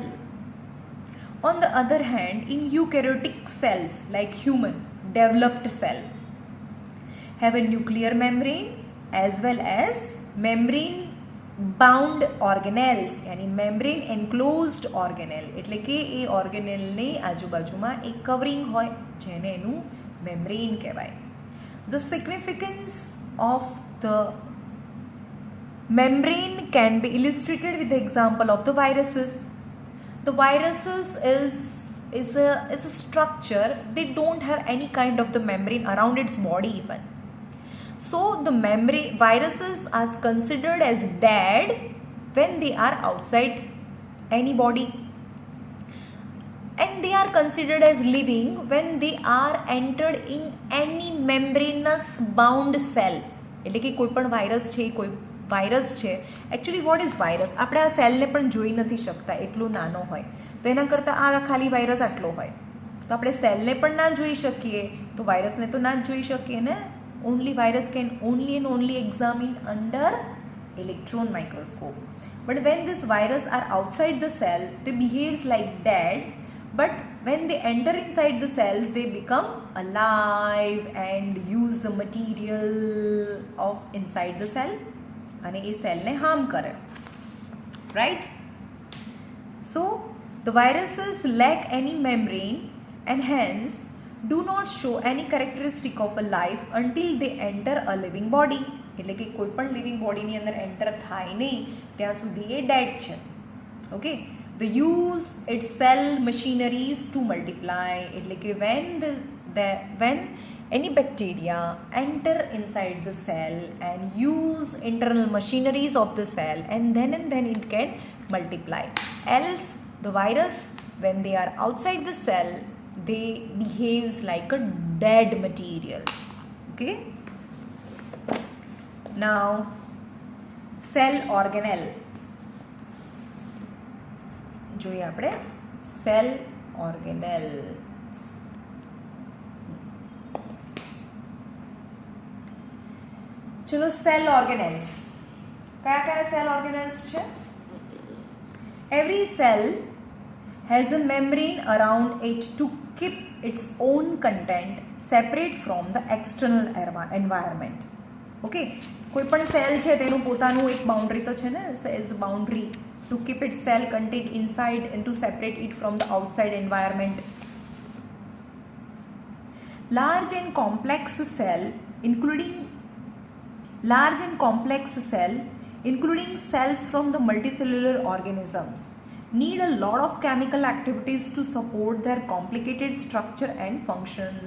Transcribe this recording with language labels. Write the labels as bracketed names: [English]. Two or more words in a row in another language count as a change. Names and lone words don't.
[English] On the other hand, in eukaryotic cells like human developed cell have a nuclear membrane as well as membrane bound organelles, yani membrane enclosed organelle, [Gujarati] એટલે કે એ ઓર્ગેનેલને આજુબાજુમાં એક કવરિંગ હોય જેને એનું મેમ્બ્રેન કહેવાય. [English] The significance of the membrane can be illustrated with the example of the viruses. The viruses is is a structure. They don't have any kind of the membrane around its body even. So the viruses are considered as dead when they are outside any body, and they are considered as living when they are entered in any membranous bound cell. [Gujarati] એટલે કે કોઈ પણ વાયરસ છે એકચ્યુઅલી [English] what is virus, [Gujarati] આપણે આ સેલને પણ જોઈ નથી શકતા, એટલો નાનો હોય, તો એના કરતાં આ ખાલી વાયરસ આટલો હોય, તો આપણે સેલને પણ ના જોઈ શકીએ, તો વાયરસને તો ના જ જોઈ શકીએ ને. [English] only virus can only and only examine under electron microscope. But when this virus are outside the cell, they behaves like dead, but when they enter inside the cells, they become alive and use the material of inside the cell [Gujarati] અને એ સેલને હાર્મ કરે, [English] right? So the viruses lack any membrane and hence do not show any characteristic of a life until they enter a living body. [Gujarati] એટલે કે કોઈ પણ [English] living bodyની [Gujarati] અંદર એન્ટર થાય નહીં ત્યાં સુધી એ ડેડ છે. ઓકે, [English] they use its cell machineries to multiply. [Gujarati] એટલે કે [English] when any bacteria enter inside the cell and use internal machineries of the cell, and then it can multiply. Else the virus, when they are outside the cell, they behaves like a dead material. Okay, now cell organelle [Gujarati] જોઈએ આપણે. [English] cell organelles. ચલો cell organelles, કયા cell organelles છે? Every cell has a membrane around it to keep its own content separate from the external environment. Okay, [Gujarati] કોઈ પણ સેલ છે તેનું પોતાનું એક બાઉન્ડ્રી તો છે ને, [English] cells boundary to keep its cell content inside and to separate it from the outside environment. Large and complex cell including cells from the multicellular organisms need a lot of chemical activities to support their complicated structure and functions.